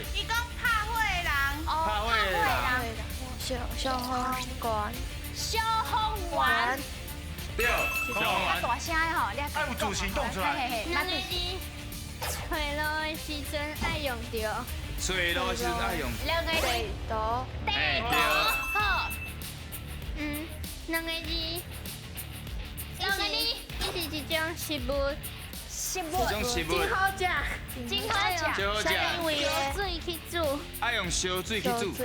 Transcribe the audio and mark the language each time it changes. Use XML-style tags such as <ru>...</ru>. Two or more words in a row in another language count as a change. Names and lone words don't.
<nan>伊讲拍火的人。拍火的人。消防官。消防员。对，消防员。大声的吼，你爱有自信讲出来。嘿嘿嘿，两个字，找路的时阵爱用到。找路的时阵爱用。两个字，刀。地图，好。两个字，两个字，伊是一种食物，食物，这种食物真好食。真好食。最好食，烧水去煮，爱用烧水去煮。</nan>